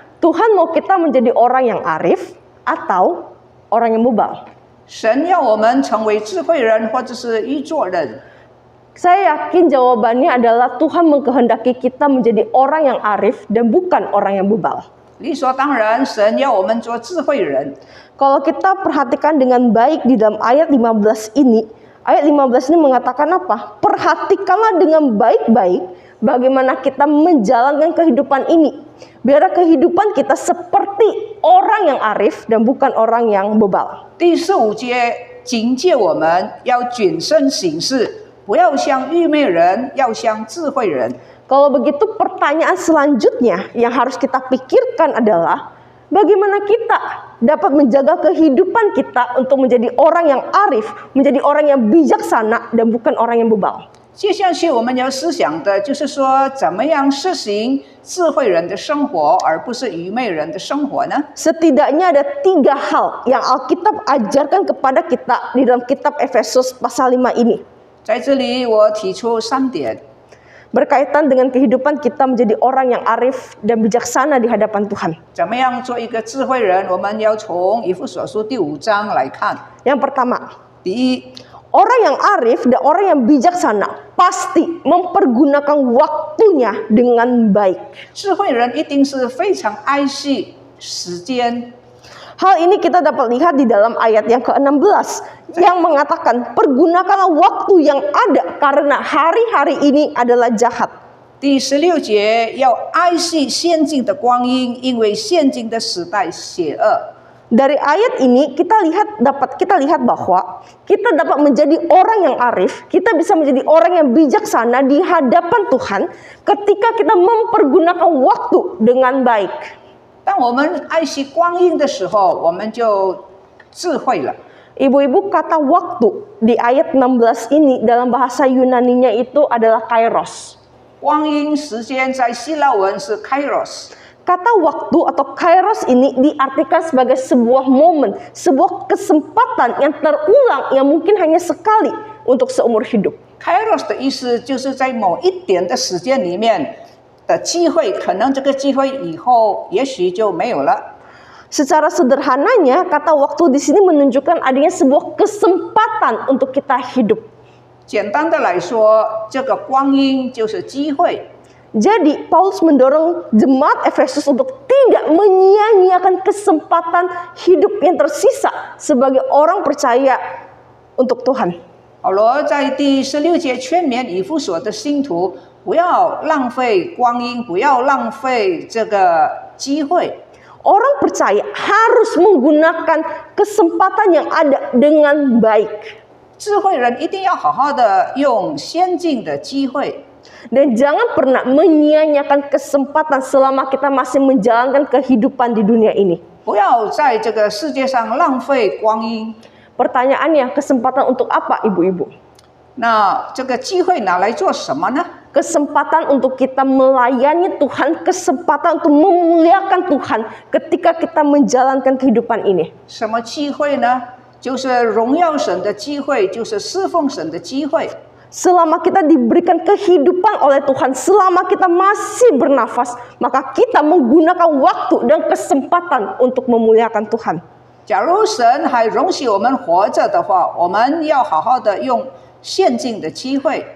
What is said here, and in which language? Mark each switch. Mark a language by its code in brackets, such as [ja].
[id] Tuhan mau kita menjadi orang yang arif atau orang yang bebal? [zh] 神要我们成为智慧人，或者是愚拙人。 [id] Saya yakin jawabannya adalah Tuhan mengkehendaki kita menjadi orang yang arif dan bukan orang yang bebal. [zh] 理所当然，神要我们做智慧人。 [id] Kalau kita perhatikan dengan baik di dalam ayat 15 ini, ayat 15 ini mengatakan apa? Perhatikanlah dengan baik-baik bagaimana kita menjalankan kehidupan ini. Biar kehidupan kita seperti orang yang arif dan bukan orang yang bebal. [zh] 第15节警戒我们要谨慎行事，不要像愚昧人，要像智慧人。 [id] Kalau begitu, pertanyaan selanjutnya yang harus kita pikirkan adalah bagaimana kita dapat menjaga kehidupan kita untuk menjadi orang yang arif, menjadi orang yang bijaksana dan bukan orang yang bebal. [zh] 接下去我们要思想的就是说，怎么样实行智慧人的生活，而不是愚昧人的生活呢？ [id] Setidaknya ada 3 hal yang Alkitab ajarkan kepada kita di dalam kitab Efesus pasal 5 ini. [zh] 在这里我提出3点， [id] Berkaitan dengan kehidupan kita menjadi orang yang arif dan bijaksana di hadapan Tuhan. [zh] 怎么样做一个智慧人？我们要从以弗所书第5章来看。 [id] Yang pertama, [zh] 第一， [id] orang yang arif dan orang yang bijaksana pasti mempergunakan waktunya dengan baik. [zh] 智慧人一定是非常爱惜时间。 [id] Hal ini kita dapat lihat di dalam ayat yang ke-16 yang mengatakan pergunakanlah waktu yang ada karena hari-hari ini adalah jahat. [zh] 第16节要爱惜现今的光阴，因为现今的时代邪恶。 [id] Dari ayat ini kita lihat bahwa kita dapat menjadi orang yang arif, kita bisa menjadi orang yang bijaksana di hadapan Tuhan ketika kita mempergunakan waktu dengan baik. [zh] 当我们爱惜光阴的时候，我们就智慧了。 [id] Ibu-ibu, kata waktu di ayat 16 ini dalam bahasa Yunaninya itu adalah kairos. [zh] 光阴时间在希腊文是 kairos。 [id] Kata waktu atau kairos ini diartikan sebagai sebuah momen, sebuah kesempatan yang terulang yang mungkin hanya sekali untuk seumur hidup. [zh] kairos 的意思就是在某一点的时间里面的机会，可能这个机会以后也许就没有了。 [id] Secara sederhananya, kata waktu di sini menunjukkan adanya sebuah kesempatan untuk kita hidup. [zh] 简单的来说，这个光阴就是机会。 [id] Jadi Paulus mendorong jemaat Efesus untuk tidak menyia-nyiakan kesempatan hidup yang tersisa sebagai orang percaya untuk Tuhan. [zh] 保罗在第16节劝勉以弗所的信徒，不要浪费光阴，不要浪费这个机会。 [id] Orang percaya harus menggunakan kesempatan yang ada dengan baik. [zh] 智慧人一定要好好的用先进的机会。 [id] Dan jangan pernah menyia-nyiakan kesempatan selama kita masih menjalankan kehidupan di dunia ini. [zh] 不要在这个世界上浪费光阴。 [id] Pertanyaannya, kesempatan untuk apa, ibu-ibu? [zh] 那这个机会拿来做什么呢？ [id] Kesempatan untuk kita melayani Tuhan, kesempatan untuk memuliakan Tuhan ketika kita menjalankan kehidupan ini. [zh] 什么机会呢？就是荣耀神的机会，就是侍奉神的机会。 [id] Selama kita diberikan kehidupan oleh Tuhan, selama kita masih bernafas, maka kita menggunakan waktu dan kesempatan untuk memuliakan Tuhan. [zh] 假如神还容许我们活着的话，我们要好好的用现今的机会。